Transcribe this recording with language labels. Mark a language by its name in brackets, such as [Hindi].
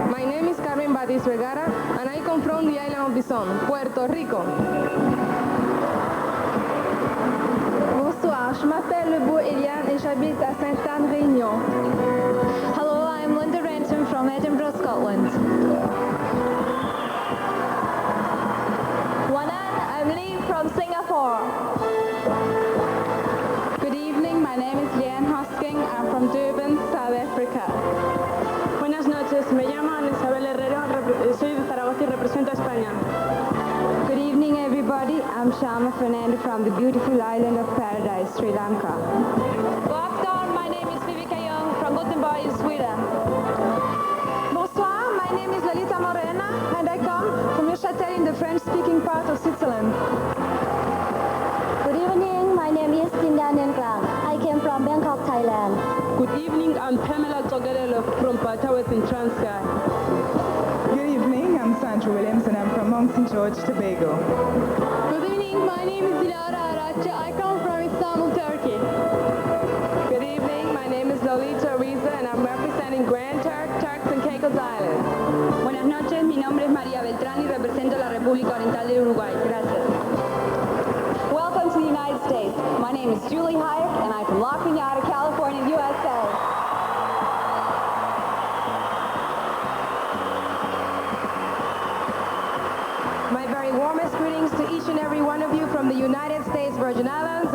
[English] My name is Carmen Batis Vergara and I come from the island of Bison, Puerto Rico. [French] Bonsoir, je m'appelle Le Beau Eliane et j'habite à Sainte-Anne, Réunion. [English] Hello, I'm Linda Renton from Edinburgh, Scotland. Wanan, I'm Lee from Singapore. Good evening, my name is Leanne Hosking. I'm from Durban, South Africa. [Spanish] Buenas noches. Me llamo Ana Isabel Herrero. Soy de Zaragoza y represento a España. [English] Good evening, everybody. I'm Shama Fernando from the beautiful island of Paradise, Sri Lanka. Good afternoon. My name is Vivica Young from Gothenburg in Sweden. [French] Bonsoir, [English] my name is Lalita Morena, and I come from Neuchâtel in the French-speaking part of Switzerland. Good evening, my name is Tinda Nenklang. I came from Bangkok, Thailand. Good evening. I'm Pamela Togarello from Patawes in Transkei. Good evening, I'm Sandra Williams and I'm from Monk St. George, Tobago. Good evening, my name is Dilara Arache. I come from Istanbul, Turkey. Good evening. My name is Lolita Riza and I'm representing Grand Turk, Turks and Caicos Islands. [Spanish] Buenas noches. Mi nombre es María Beltrán y represento la República Oriental del Uruguay. Gracias. [English] Welcome to the United States. My name is Julie Hayek, and I'm from La Cunada, California, USA. My very warmest greetings to each and every one of you from the United States Virgin Islands.